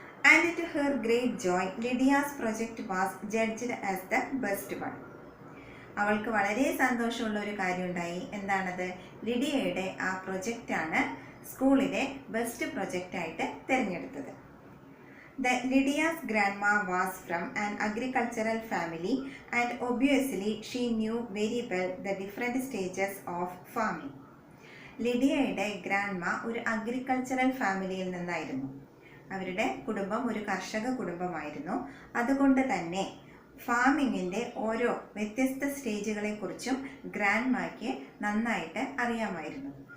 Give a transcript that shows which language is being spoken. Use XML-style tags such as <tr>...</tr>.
<en>And to her great joy, Lydia's project was judged as the best one.</en> <ml>അവൾക്ക് വളരെ സന്തോഷമുള്ള ഒരു കാര്യം ഉണ്ടായി. എന്താണത്? ലിഡിയയുടെ ആ പ്രൊജക്റ്റാണ് സ്കൂളിലെ ബെസ്റ്റ് പ്രൊജക്റ്റായിട്ട് തിരഞ്ഞെടുത്തത്.</ml> <en>Lydia's grandma was from an agricultural family, and obviously she knew very well the different stages of farming.</en> <ml>ലിഡിയയുടെ grandma ഒരു അഗ്രികൾച്ചറൽ ഫാമിലിയിൽ നിന്നായിരുന്നു. അവരുടെ കുടുംബം ഒരു കർഷക കുടുംബമായിരുന്നു. അതുകൊണ്ട് തന്നെ ഫാമിങ്ങിൻ്റെ ഓരോ വ്യത്യസ്ത സ്റ്റേജുകളെക്കുറിച്ചും ഗ്രാൻഡ്മായ്ക്ക് നന്നായിട്ട് അറിയാമായിരുന്നു.</ml>